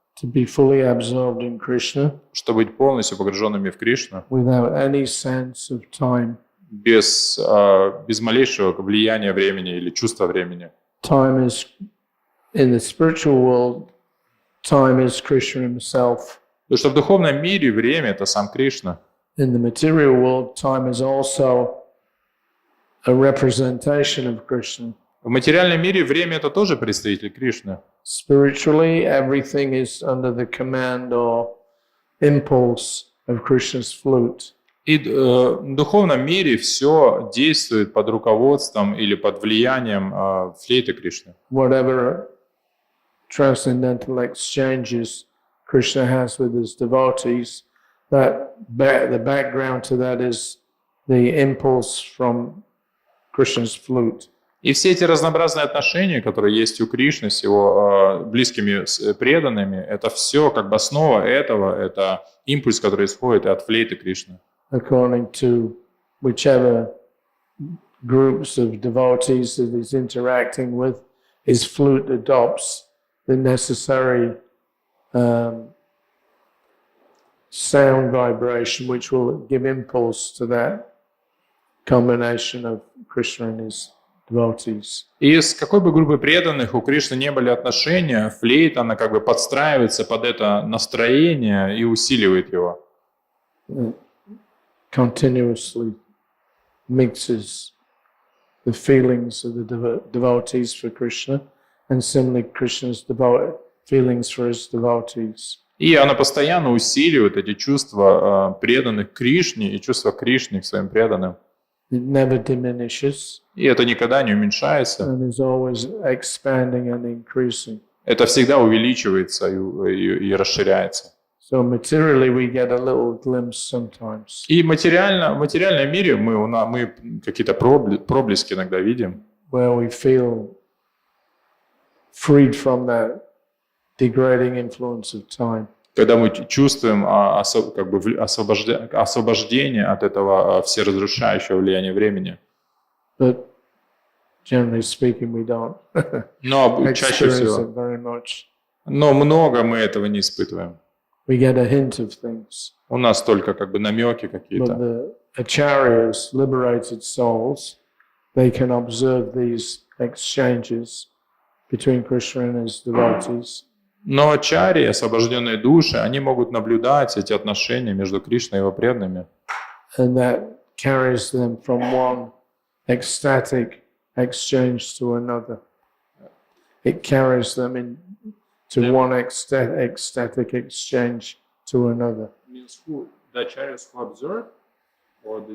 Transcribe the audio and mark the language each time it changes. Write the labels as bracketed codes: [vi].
[en] to be fully absorbed in Krishna [ru] чтобы быть полностью погруженными в Кришну, [en] without any sense of time. [ru] без малейшего влияния времени или чувства времени. [en] Time is, in the spiritual world, time is Krishna himself. [ru] Потому что в духовном мире время — это сам Кришна. [en] In the material world, time is also a representation of Krishna. [ru] В материальном мире время — это тоже представитель Кришны. [en] Spiritually, everything is under the command or impulse of Krishna's flute. [ru] И в духовном мире все действует под руководством или под влиянием флейты Кришны. [en] Whatever transcendental exchanges Krishna has with his devotees, the background to that is the impulse from Krishna's flute. [ru] И все эти разнообразные отношения, которые есть у Кришны с его близкими преданными, это все как бы основа этого, это импульс, который исходит от флейты Кришны. [en] According to whichever groups of devotees that he's interacting with, his flute adopts the necessary sound vibration, which will give impulse to that combination of Krishna and his devotees. [ru] И с какой бы группой преданных у Кришны не были отношения, флейта, она как бы подстраивается под это настроение и усиливает его. [en] Continuously mixes the feelings of the devotees for Krishna and similarly Krishna's feelings for his devotees. [ru] И она постоянно усиливает эти чувства преданных Кришне и чувства Кришны к своим преданным. [en] It never diminishes. [ru] И это никогда не уменьшается. [en] And is always expanding and increasing. [ru] Это всегда увеличивается и расширяется. [en] So materially we get a little glimpse sometimes. [ru] И в материальном мире мы какие-то проблески иногда видим. [en] Where we feel freed from that degrading influence of time. [ru] Когда мы чувствуем освобождение от этого всеразрушающего влияния времени. [en] But generally speaking, we don't [ru] Но чаще [en] experience [ru] всего. [en] it very much. [ru] Но много мы этого не испытываем. [en] We get a hint of things. [ru] У нас только как бы намеки [en] But [ru] какие-то. [en] the acharyas, liberated souls, they can observe these exchanges between Krishna and his devotees. [ru] Но ачарьи, освобожденные души, они могут наблюдать эти отношения между Кришной и его преданными. [en] And that carries them from one ecstatic exchange to another. It carries them to one ecstatic exchange to another. Means who? The acharyas who observe? Or